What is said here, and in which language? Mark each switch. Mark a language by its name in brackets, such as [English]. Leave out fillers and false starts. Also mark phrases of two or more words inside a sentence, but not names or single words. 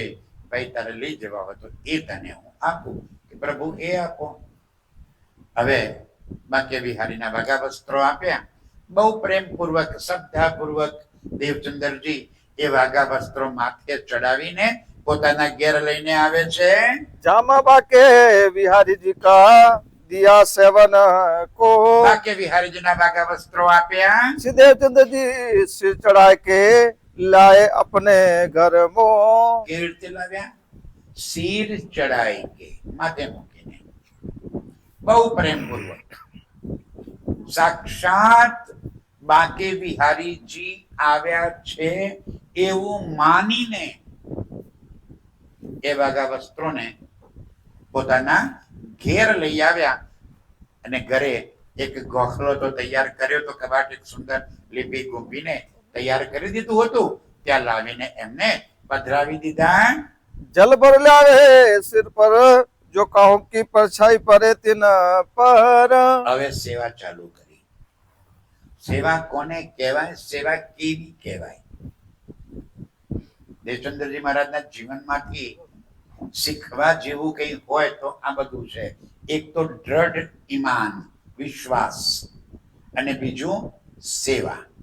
[Gujarati] ભાઈ તારે લઈ જવા હોય તો એ તને હું આપું. કે પ્રભુ એ આપો. હવે બાકે વિહારીના વાઘા વસ્ત્રો આપ્યા. બહુ પ્રેમપૂર્વક, શ્રદ્ધાપૂર્વક દેવચંદ્રજી એ વાઘા વસ્ત્રો માથે ચડાવીને પોતાના ઘેર લઈને આવે છે. [Hindi] जामा बाके बिहारी जी का दिया सेवन को, [Gujarati] બાકે વિહારીજીના વાઘા વસ્ત્રો આપ્યા. [Hindi] श्री देवचंद्र जी सिर चढ़ा के लाए अपने घर मो, [Gujarati] કેવી રીતે લાવ્યા? [Hindi] शिर चढ़ाई के, [Gujarati] માથે મૂકીને, બહુ પ્રેમપૂર્વક. સાક્ષાત બાકે વિહારીજી આવ્યા છે એવું માનીને એ વાઘા વસ્ત્રોને પોતાના ઘેર લઈ આવ્યા. અને ઘરે એક ગોખલો તો તૈયાર કર્યો તો, કબાટ એક સુંદર લીપી ગુંપીને તૈયાર કરી દીધું હતું. ત્યાં લાવીને એમને પધરાવી દીધા. [Hindi] जल भर लावे सिर पर, जो कहूं की परछाई परे तिन पर. [Gujarati] હવે સેવા ચાલુ કરી. સેવા કોને કહેવાય? સેવા કેવી કહેવાય? દેવચંદ્રજી મહારાજના જીવનમાંથી શીખવા જેવું કઈ હોય તો આ બધું છે. એક તો દ્રઢ ઈમાન, વિશ્વાસ, અને બીજું સેવા.